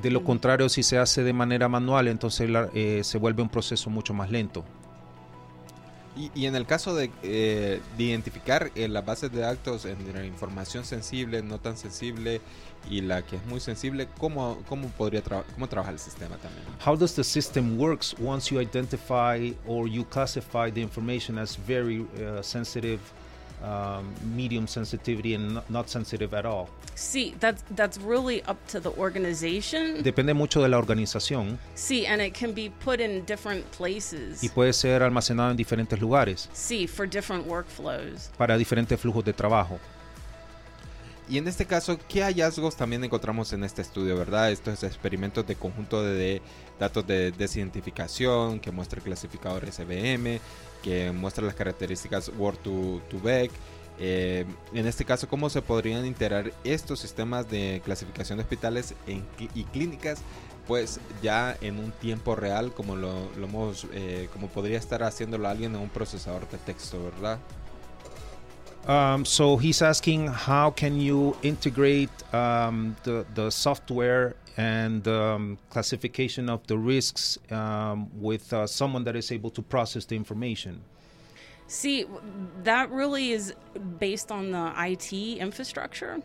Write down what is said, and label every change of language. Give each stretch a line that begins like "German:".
Spanish: De lo contrario, si se hace de manera manual, entonces se vuelve un proceso mucho más lento. Y en el caso de identificar las bases de datos entre la información sensible, no tan sensible y la que es muy sensible, ¿cómo trabaja el sistema también?
English: How does the system works once you identify or you classify the information as very sensitive? Medium sensitivity and not sensitive at all. Sí, that's really up to the organization.
Spanish: Depende mucho de la organización.
English: Sí, and it can be put in different places.
Spanish: Y puede ser almacenado en diferentes lugares.
English: Sí, for different workflows.
Spanish: Para diferentes flujos de trabajo. Y en este caso, ¿qué hallazgos también encontramos en este estudio, verdad? Estos es experimentos de conjunto de datos de desidentificación que muestra el clasificador SVM, que muestra las características word to vec. En este caso, ¿cómo se podrían integrar estos sistemas de clasificación de hospitales y clínicas, pues ya en un tiempo real, como lo hemos, como podría estar haciéndolo alguien en un procesador de texto, verdad?
English: So he's asking, how can you integrate the software and classification of the risks with someone that is able to process the information? See, that really is based on the IT infrastructure.